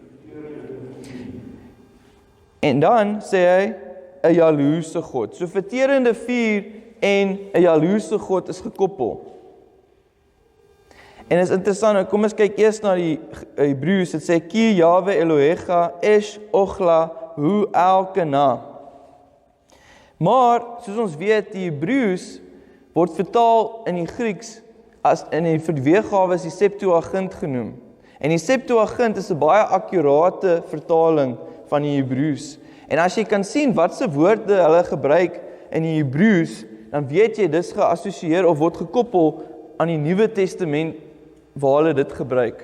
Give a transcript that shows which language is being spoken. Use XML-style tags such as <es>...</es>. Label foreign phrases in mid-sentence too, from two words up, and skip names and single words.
<af>En dan sê hy 'n jaloerse God. So verterende vuur en 'n jaloerse God is gekoppel. En is interessant, nou kom ons kyk eers na die Hebreëus. Dit sê</af> <he>כי יהוה אלהיך אש אכלה הוא אל קנא.</he> <af>Maar soos ons weet, die Hebreëus word vertaal in die Grieks as in die weergawe is die Septuagint genoem. En die Septuagint is 'n baie akkurate vertaling van die Hebreëus. En as jy kan sien wat se woorde hulle gebruik in die Hebreëus, dan weet jy dis geassosieer of word gekoppel aan die Nuwe Testament waar hulle dit gebruik.</af>